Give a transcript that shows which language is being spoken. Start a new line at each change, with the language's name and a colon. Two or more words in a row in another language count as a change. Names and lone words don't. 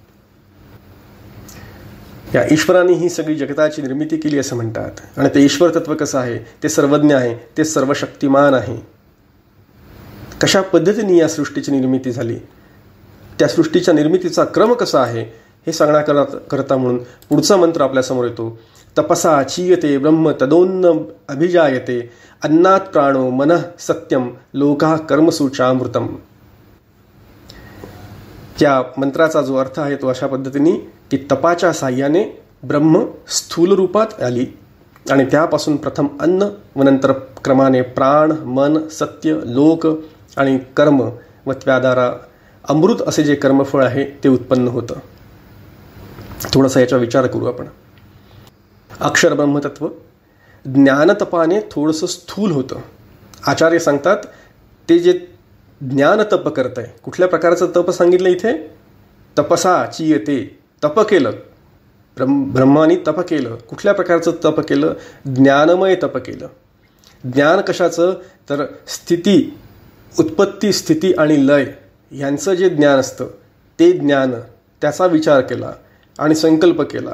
Marathi: या ईश्वराने ही सगळी जगताची निर्मिती केली असं म्हणतात. आणि ते ईश्वर तत्व कसं आहे, ते सर्वज्ञ आहे, ते सर्वशक्तिमान आहे. कशा पद्धतीने या सृष्टीची निर्मिती झाली, त्या सृष्टीच्या निर्मितीचा क्रम कसा आहे हे सांगण्याकरता म्हणून पुढचा मंत्र आपल्यासमोर येतो.
Sanskrit: तपसा चीयते ब्रह्म तदोन्न अभिजायते अन्नात प्राणो मनः सत्यम लोका कर्मसूचामृतम.
Marathi: या मंत्राचा जो अर्थ आहे तो अशा पद्धतीने की तपाच्या साह्याने ब्रह्म स्थूल रूपात आली आणि त्यापासून प्रथम अन्न व नंतर क्रमाने प्राण, मन, सत्य, लोक आणि कर्म व त्याद्वारा अमृत असे जे कर्मफळ आहे ते उत्पन्न होतं. थोडासा याचा विचार करू आपण. अक्षर ब्रह्मतत्व ज्ञानतपाने थोडंसं स्थूल होतं. आचार्य सांगतात ते जे ज्ञानतप करत आहे, कुठल्या प्रकारचं तप सांगितलं इथे,
Sanskrit: तपसा चीयते,
Marathi: तप केलं, ब्रह्मानी तप केलं. कुठल्या प्रकारचं तप केलं, ज्ञानमय तप केलं. ज्ञान कशाचं, तर स्थिती, उत्पत्ती, स्थिती आणि लय यांचं जे ज्ञान असतं ते ज्ञान, त्याचा विचार केला आणि संकल्प केला.